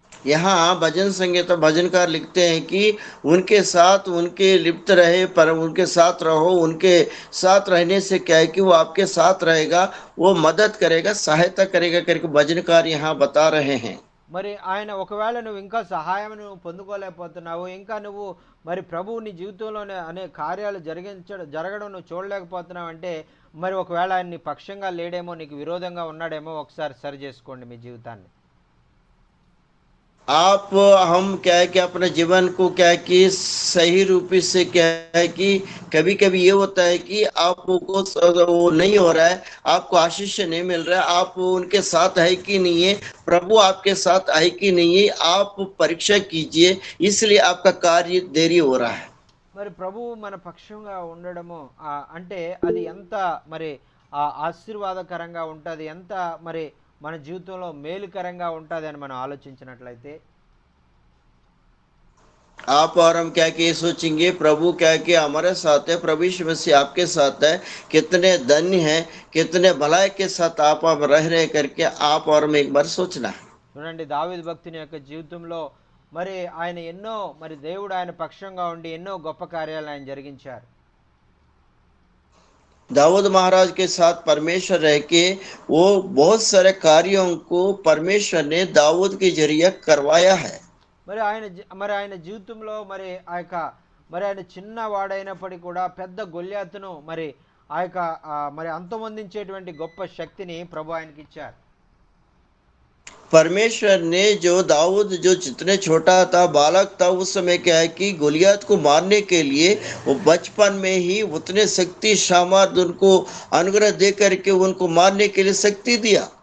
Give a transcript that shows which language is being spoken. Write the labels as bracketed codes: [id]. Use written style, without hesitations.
[hi] यहाँ भजन संगीत भजनकार लिखते हैं कि उनके साथ उनके लिप्त रहे, पर उनके साथ रहो, उनके साथ रहने से क्या है कि वो आपके साथ रहेगा, वो मदद करेगा, सहायता करेगा करके भजनकार यहाँ बता रहे हैं। [te] మరి ఆయన ఒకవేళ నువ్వు ఇంకా సహాయం నువ్వు పొందుకోలేకపోతున్నావు, ఇంకా నువ్వు మరి ప్రభువు నీ జీవితంలోనే అనేక కార్యాలు జరగడం నువ్వు చూడలేకపోతున్నావు అంటే మరి ఒకవేళ ఆయన నీ పక్షంగా లేడేమో, నీకు విరోధంగా ఉన్నాడేమో, ఒకసారి సరి చేసుకోండి మీ జీవితాన్ని. [hi] आप हम क्या है कि अपने जीवन को क्या है कि सही रूप से क्या है कि कभी कभी ये होता है कि आपको वो नहीं हो रहा है, आपको आशीष नहीं मिल रहा है, आप उनके साथ है कि नहीं है, प्रभु आपके साथ है कि नहीं है, आप परीक्षा कीजिए, इसलिए आपका कार्य देरी हो रहा है। [te] మరి ప్రభువు మన పక్షంగా ఉండడము అంటే అది ఎంత మరి ఆశీర్వాదకరంగా ఉంటుంది, ఎంత మరి మన జీవితంలో మేలుకరంగా ఉంటుంది అని మనం ఆలోచించినట్లయితే [hi] आप और हम क्या कि ये सोचेंगे प्रभु क्या कि हमारे साथ है, प्रभु यीशु मसीह आपके साथ है, कितने धन्य हैं, कितने भलाई के साथ आप रह रहे करके आप और मैं एक बार सोचना है। [te] చూడండి, దావీదు భక్తుని యొక్క జీవితంలో మరి ఆయన ఎన్నో మరి దేవుడు ఆయన పక్షంగా ఉండి ఎన్నో గొప్ప కార్యాలు ఆయన జరిగించారు. [hi] दाऊद महाराज के साथ परमेश्वर रह के वो बहुत सारे कार्यों को परमेश्वर ने दाऊद के जरिए करवाया है। [te] మరి ఆయన జీవితంలో మరి ఆ యొక్క మరి ఆయన చిన్న వాడైనప్పటికీ కూడా పెద్ద గొల్యాతును మరి ఆ యొక్క మరి అంతమొందించేటువంటి గొప్ప శక్తిని ప్రభు ఆయనకి ఇచ్చారు. [hi] परमेश्वर ने जो दाऊद जो जितने छोटा था, बालक था, उस समय क्या है कि गोलियत को मारने के लिए वो बचपन में ही उतने शक्ति सामर्थ उनको अनुग्रह दे करके उनको मारने के लिए शक्ति दिया।